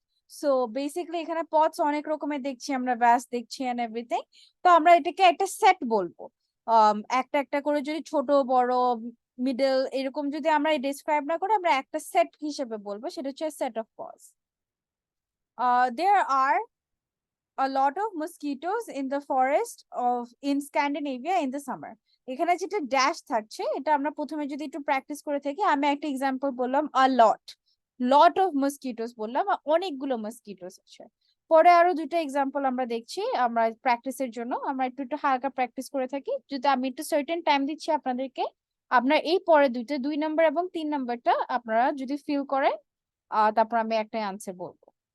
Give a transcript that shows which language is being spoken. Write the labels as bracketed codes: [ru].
[bn] So basically এখানে pots অনেক রকমের দেখছি আমরা, ব্যাস দেখছি [en] And everything. [bn] তো আমরা এটাকে একটা সেট বলবো. একটা একটা করে যদি ছোট বড় মিডল এরকম যদি আমরা ডিসক্রাইব না করে আমরা একটা সেট হিসেবে বলবো, সেটা হচ্ছে [en] Set of pots. There are a lot of mosquitoes in the forest of in Scandinavia in the summer. [bn] এখানে যেটা ড্যাশ থাকছে এটা আমরা প্রথমে যদি একটু প্র্যাকটিস করে থাকি, আমি একটা এক্সাম্পল বললাম [en] a lot, lot of mosquitoes [bn] বললাম, অনেকগুলো মসকিটোস আছে. পরে আরো দুটো এক্সাম্পল আমরা দেখছি, আমরা প্র্যাকটিসের জন্য আমরা একটু একটু হালকা প্র্যাকটিস করে থাকি. যদি আমি একটু সার্টেন টাইম দিচ্ছি আপনাদেরকে, আপনার এই পরে দুইটা 2 নম্বর এবং 3 নম্বরটা আপনারা যদি ফিল করেন, তারপর আমি একটা আনসার বলবো.